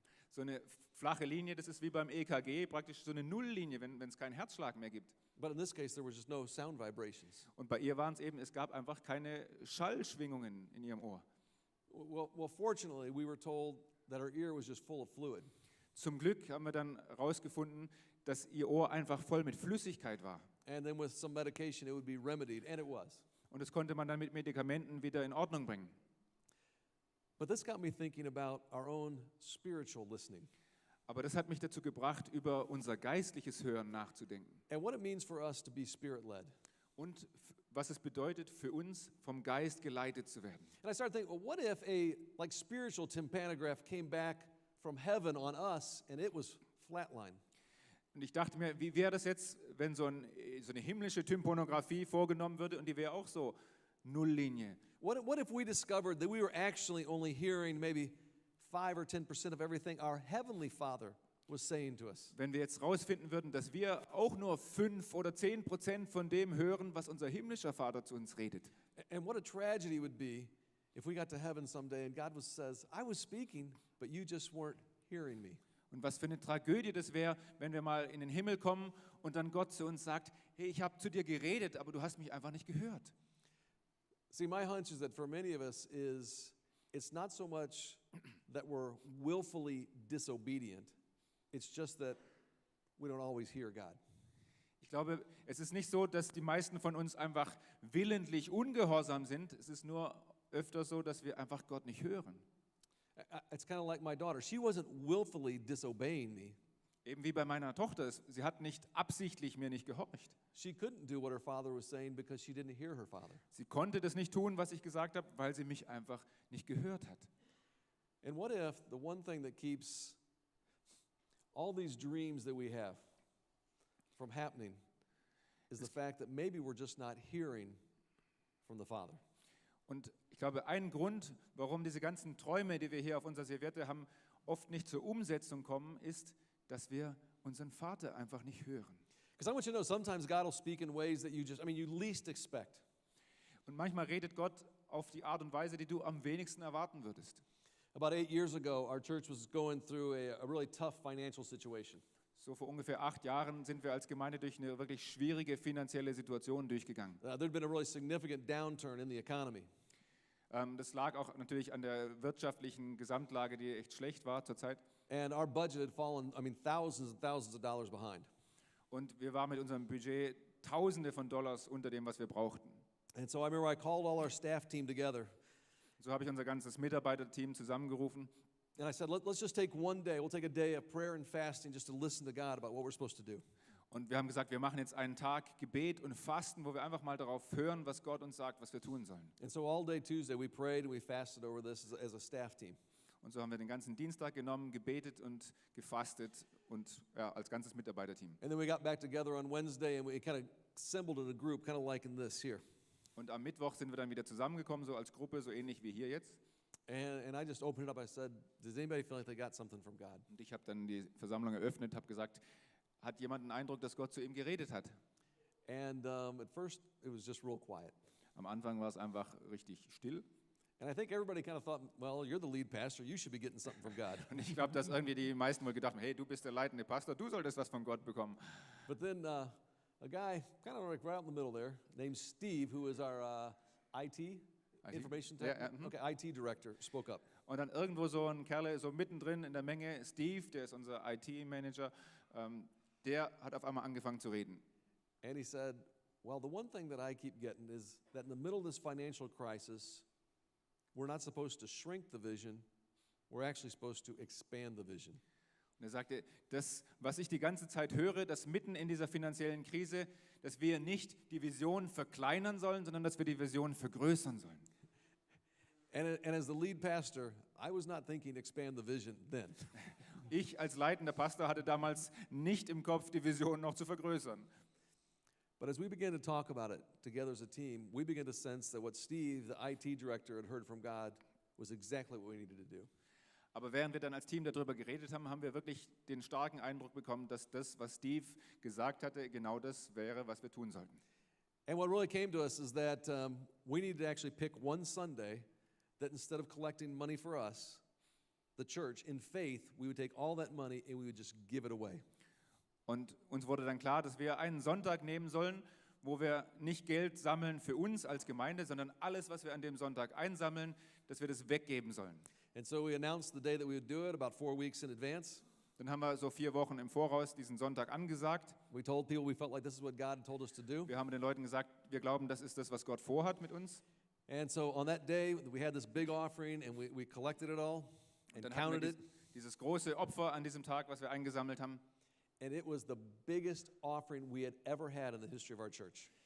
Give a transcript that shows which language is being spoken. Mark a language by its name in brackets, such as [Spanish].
[German] So eine flache Linie, das ist wie beim EKG, praktisch so eine Nulllinie, wenn es keinen Herzschlag mehr gibt. [English] But in this case, there was just no sound vibrations. [German] Und bei ihr waren es eben, es gab einfach keine Schallschwingungen in ihrem Ohr. [English] Well, fortunately, we were told that her ear was just full of fluid. [German] Zum Glück haben wir dann herausgefunden, dass ihr Ohr einfach voll mit Flüssigkeit war. [English] And then with some medication, it would be remedied, and it was. [German] Und das konnte man dann mit Medikamenten wieder in Ordnung bringen. [English] But this got me thinking about our own spiritual listening [German] Aber das hat mich dazu gebracht, über unser geistliches Hören nachzudenken. [English] and what it means for us to be spirit-led. [German] Und was es bedeutet, für uns vom Geist geleitet zu werden. [English] And I started thinking, well, what if a spiritual tympanograph came back from heaven on us and it was flatline? [German] Und ich dachte mir, wie wäre das jetzt, wenn so eine himmlische Tymponographie vorgenommen würde und die wäre auch so Nulllinie. [English] What if we discovered that we were actually only hearing maybe 5 or 10% of everything our heavenly Father was saying to us? [German] Wenn wir jetzt rausfinden würden, dass wir auch nur 5 oder 10% von dem hören, was unser himmlischer Vater zu uns redet. [English] And what a tragedy it would be if we got to heaven someday and God says, I was speaking, but you just weren't hearing me. [German] Und was für eine Tragödie das wäre, wenn wir mal in den Himmel kommen und dann Gott zu uns sagt, hey, ich habe zu dir geredet, aber du hast mich einfach nicht gehört. [English] See, my hunch is that for many of us it's not so much that we're willfully disobedient. It's just that we don't always hear God. [German] Ich glaube, es ist nicht so, dass die meisten von uns einfach willentlich ungehorsam sind. Es ist nur öfter so, dass wir einfach Gott nicht hören. [English] It's kind of like my daughter. She wasn't willfully disobeying me. [German] Eben wie bei meiner Tochter. Sie hat nicht absichtlich mir nicht gehorcht. [English] She couldn't do what her father was saying because she didn't hear her father. [German] Sie konnte das nicht tun, was ich gesagt habe, weil sie mich einfach nicht gehört hat. [English] And what if the one thing that keeps all these dreams that we have from happening is the fact that maybe we're just not hearing from the Father? [German] Und ich glaube, ein Grund, warum diese ganzen Träume, die wir hier auf unserer Serviette haben, oft nicht zur Umsetzung kommen, ist, dass wir unseren Vater einfach nicht hören. [English] Because I want you to know sometimes God will speak in ways that you least expect. [German] Und manchmal redet Gott auf die Art und Weise, die du am wenigsten erwarten würdest. [English] About 8 years ago, our church was going through a really tough financial situation. [German] So vor ungefähr 8 Jahren sind wir als Gemeinde durch eine wirklich schwierige finanzielle Situation durchgegangen. [English] There'd been a really significant downturn in the economy. [German] Das lag auch natürlich an der wirtschaftlichen Gesamtlage, die echt schlecht war zur Zeit. [English] And our budget had fallen, thousands and thousands of dollars behind. [German] Und wir waren mit unserem Budget Tausende von Dollars unter dem, was wir brauchten. [English] And so I remember I called all our staff team together. [German] So habe ich unser ganzes Mitarbeiterteam zusammengerufen. [English] And I said, let's just take one day. We'll take a day of prayer and fasting just to listen to God about what we're supposed to do. [German] Und wir haben gesagt, wir machen jetzt einen Tag Gebet und Fasten, wo wir einfach mal darauf hören, was Gott uns sagt, was wir tun sollen. [English] And so all day Tuesday we prayed and we fasted over this as a staff team. [German] Und so haben wir den ganzen Dienstag genommen, gebetet und gefastet und als ganzes Mitarbeiterteam. [English] And then we got back together on Wednesday and we kind of assembled in a group, kind of like in this here. [German] Und am Mittwoch sind wir dann wieder zusammengekommen, so als Gruppe, so ähnlich wie hier jetzt. [English] And I just opened it up. I said, does anybody feel like they got something from God? [German] Und ich habe dann die Versammlung eröffnet, habe gesagt, hat jemand den Eindruck, dass Gott zu ihm geredet hat? [English] And at first it was just real quiet. [German] Am Anfang war es einfach richtig still. [English] And I think everybody kind of thought, well, you're the lead pastor. You should be getting something from God. [German] Und ich glaube, dass irgendwie die meisten wohl gedacht haben, hey, du bist der leitende Pastor, du solltest was von Gott bekommen. [English] But then a guy, kind of like right in the middle there, named Steve, who is our IT, information tech, IT director, spoke up. [German] Und dann irgendwo so ein Kerl, so mittendrin in der Menge, Steve, der ist unser IT-Manager, der hat auf einmal angefangen zu reden. [English] And he said, well, the one thing that I keep getting is that in the middle of this financial crisis, we're not supposed to shrink the vision, we're actually supposed to expand the vision. [German] Und er sagte, das, was ich die ganze Zeit höre, dass mitten in dieser finanziellen Krise, dass wir nicht die Vision verkleinern sollen, sondern dass wir die Vision vergrößern sollen. [English] And as the lead pastor, I was not thinking expand the vision then. [German] Ich als leitender Pastor hatte damals nicht im Kopf, die Vision noch zu vergrößern. [English] But as we began to talk about it together as a team, we began to sense that what Steve, the IT director, had heard from God was exactly what we needed to do. [German] Aber während wir dann als Team darüber geredet haben, haben wir wirklich den starken Eindruck bekommen, dass das, was Steve gesagt hatte, genau das wäre, was wir tun sollten. [English] And what really came to us is that we needed to actually pick one Sunday that instead of collecting money for us, the church, in faith, we would take all that money and we would just give it away. [German] Und uns wurde dann klar, dass wir einen Sonntag nehmen sollen, wo wir nicht Geld sammeln für uns als Gemeinde, sondern alles, was wir an dem Sonntag einsammeln, dass wir das weggeben sollen. [English] And so we announced the day that we would do it about 4 weeks in advance. [German] Dann haben wir so 4 Wochen im Voraus diesen Sonntag angesagt. [English] We told people we felt like this is what God had told us to do. [German] Wir haben den Leuten gesagt, wir glauben, das ist das, was Gott vorhat mit uns. [English] And so on that day, we had this big offering and we collected it all and [German] Dann hatten wir [English] counted it. [German] dieses große Opfer an diesem Tag, was wir eingesammelt haben. [English] And it was the biggest offering we had ever had in the history of our church.